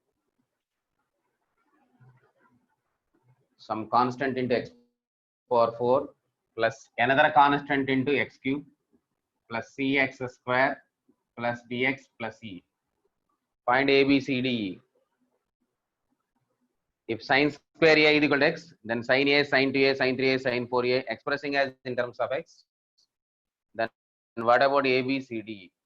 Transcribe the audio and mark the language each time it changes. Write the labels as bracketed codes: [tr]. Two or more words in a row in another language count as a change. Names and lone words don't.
[en] some constant into x power 4 plus another constant into x cube plus cx square plus dx plus e. Find A, B, C, D, E. If sin square A is equal to x, then sin A, sin 2A, sin 3A, sin 4A expressing as in terms of x. Then what about A, B, C, D, E?